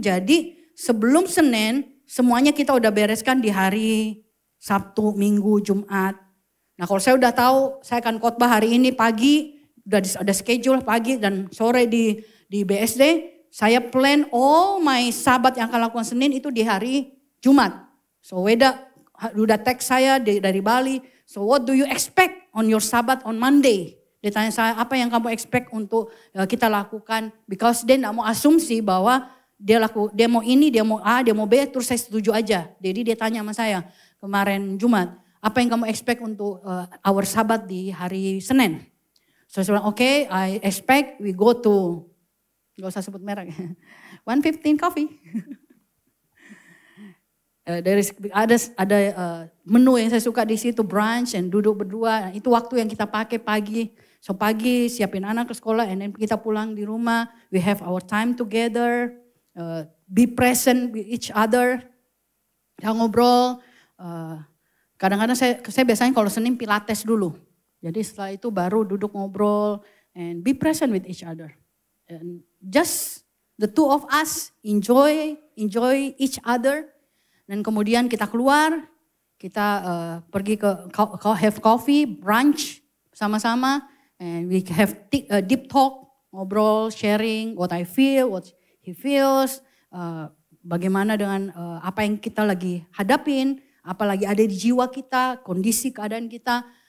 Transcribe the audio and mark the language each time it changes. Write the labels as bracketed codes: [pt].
[id] Jadi sebelum Senin, semuanya kita udah bereskan di hari Sabtu, Minggu, Jumat. Nah kalau saya udah tahu, saya akan khotbah hari ini pagi, udah ada schedule pagi dan sore di BSD. Saya [en] plan all my [id] Sabat yang akan lakukan Senin itu di hari Jumat. So Weda udah text saya dari Bali. [en] So what do you expect on your Sabat on Monday? [id] Dia tanya saya apa yang kamu expect untuk kita lakukan. [en] Because [id] dia gak mau asumsi bahwa dia mau ini, dia mau A, dia mau B, terus saya setuju aja. Jadi dia tanya sama saya kemarin Jumat. Apa yang kamu expect untuk [en] our [id] Sabat di hari Senin? [en] So saya bilang okay, I expect we go to, [id] gak usah sebut merek, [en] 115 Coffee. [id] Ada menu yang saya suka di situ, brunch and duduk berdua. Itu waktu yang kita pakai pagi. So pagi siapin anak ke sekolah [en] and then [id] kita pulang di rumah. [en] We have our time together. Be present with each other. [id] Kita ngobrol. Kadang-kadang saya biasanya kalau Senin pilates dulu. Jadi setelah itu baru duduk ngobrol [en] and be present with each other. And just the two of us enjoy each other. [id] Dan kemudian kita keluar, kita pergi ke [en] have coffee, [id] brunch sama-sama. [en] And we have deep talk, [id] ngobrol, [en] sharing what I feel, what he feels. [id] Bagaimana dengan apa yang kita lagi hadapin, apa lagi ada di jiwa kita, kondisi keadaan kita.